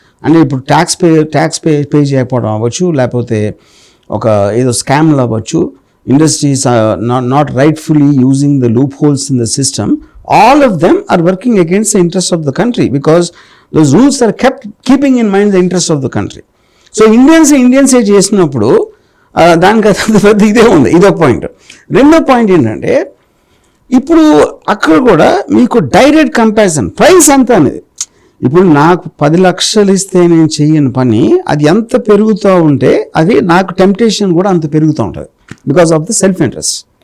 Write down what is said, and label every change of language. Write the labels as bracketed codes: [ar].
[te] అంటే ఇప్పుడు tax pay చేయకపోవడం అవ్వచ్చు, లేకపోతే ఒక ఏదో స్కామ్లు అవ్వచ్చు, [en] Industries not rightfully using the loopholes in the system. All of them are working against the interest of the country because those rules are keeping in mind the interest of the country. [te] So Indians చేసినప్పుడు దానికి ఇదే ఉంది. ఇదొక point. రెండో point ఏంటంటే, ఇప్పుడు అక్కడ కూడా మీకు డైరెక్ట్ కంపారిజన్ ప్రైస్ ఎంత అనేది. ఇప్పుడు నాకు 10 లక్షలు ఇస్తే నేను చెయ్యని పని అది ఎంత పెరుగుతూ ఉంటే అది నాకు టెంప్టేషన్ కూడా అంత పెరుగుతూ ఉంటుంది [en] Because of the self interest.